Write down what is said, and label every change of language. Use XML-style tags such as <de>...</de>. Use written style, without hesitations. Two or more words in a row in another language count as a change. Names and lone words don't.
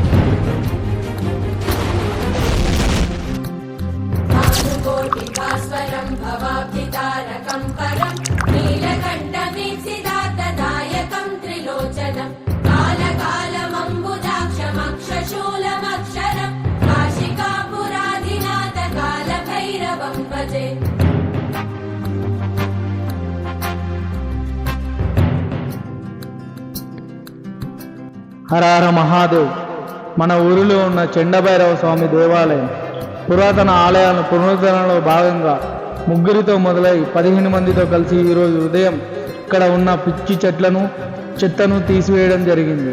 <sa>भानुकोटिभास्वरं भवाब्धितारकं परं नीलकण्ठवीक्षितार्थदायकं त्रिलोचनं कालकालमम्बुजाक्षमक्षशूलमक्षरं काशिकापुराधिनाथ कालभैरवं भजे</sa> <hi>హర హర మహాదేవ్.</hi> <te>మన ఊరిలో ఉన్న చెండభైరవ స్వామి దేవాలయం పురాతన ఆలయాలను పునరుద్ధరణలో భాగంగా ముగ్గురితో మొదలై 15 మందితో కలిసి ఈరోజు ఉదయం ఇక్కడ ఉన్న పిచ్చి చెత్తను తీసివేయడం జరిగింది.</te>